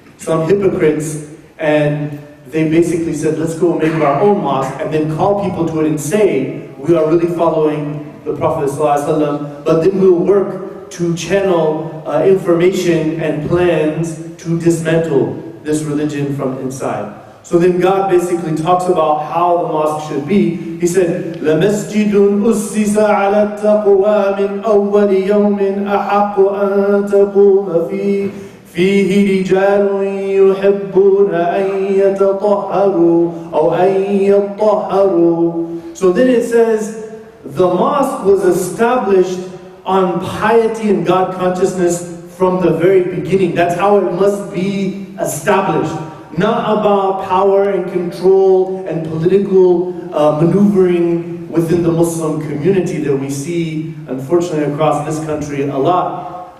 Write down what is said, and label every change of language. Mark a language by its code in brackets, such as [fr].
[en] Some hypocrites, and they basically said, let's go make our own mosque, and then call people to it and say, we are really following the Prophet ﷺ, but then we'll work to channel information and plans to dismantle this religion from inside. So then God basically talks about how the mosque should be. He said, [ar] لَمَسْجِدٌ أُسِّسَ عَلَى التَّقْوَى مِنْ أَوَّلِ يَوْمٍ أَحَقُّ أَن تَقُومَ فِيهِ رِجَالٌ يُحِبُّونَ أَن يَتَطَهَّرُوا أو أَن يَطَّهَّرُوا. [en] So then it says, the mosque was established on piety and God consciousness from the very beginning. That's how it must be established. Not about power and control and political maneuvering within the Muslim community that we see, unfortunately, across this country a lot.